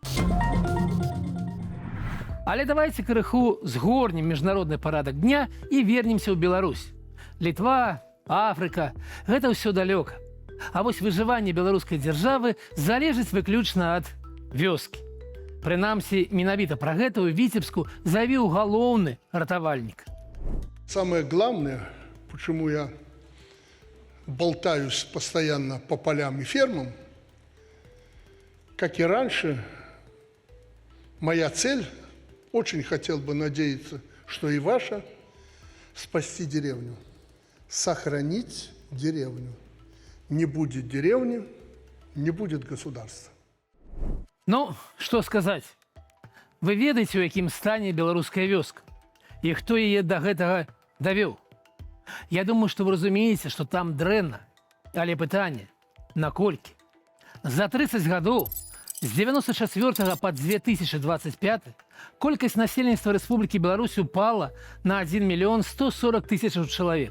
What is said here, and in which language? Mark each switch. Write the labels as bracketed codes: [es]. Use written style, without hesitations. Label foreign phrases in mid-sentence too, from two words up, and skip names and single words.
[be] Але давайте крыху згорнем міжнародны парадак дня і вернемся ў Беларусь. Літва, Афрыка – гэта ўсё далёка. А вось выжыванне беларускай дзяржавы залежыць выключна ад вёскі. Прынамсі, менавіта пра гэта ў Віцебску заявіў галоўны ратавальнік. [ru] Самое главное, почему я болтаюсь постоянно по полям и фермам, как и раньше, моя цель, очень хотел бы надеяться, что и ваша, спасти деревню, сохранить деревню. Не будет деревни, не будет государства. [be] Ну, што сказаць? Вы ведаеце, у якім стане беларуская вёска? І хто яе да гэтага давёў? Я думаю, што вы разумееце, што там дрэнна. Але пытанне, наколькі? За 30 гадоў, з 94 па 2025, колькасць насельніцтва Рэспублікі Беларусь упала на 1 мільён 140 тысячаў чалавек.